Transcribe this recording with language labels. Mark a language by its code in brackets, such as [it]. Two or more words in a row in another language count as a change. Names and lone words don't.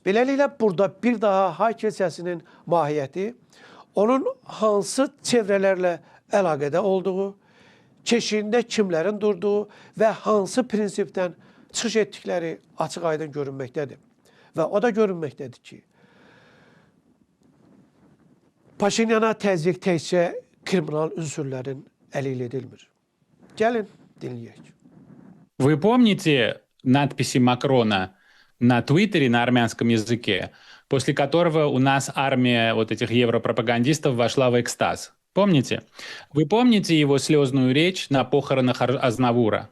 [az] Beləliklə, burada bir daha hay kilsəsinin mahiyyəti, onun hansı çevrələrlə əlaqədə olduğu, keşiyində kimlərin durduğu və hansı prinsipdən çıxış etdikləri açıq aydın görünməkdədir. Və o da görünməkdədir ki, Paşinyana təzyiq təkcə kriminal ünsürlərin əli ilə edilmir. Gəlin, dinləyək. [ru] Вы помните надписи Макрона на Твиттере на армянском языке, после которого у нас армия вот этих европропагандистов вошла в экстаз? Помните? Вы помните его слезную речь на похоронах Азнавура?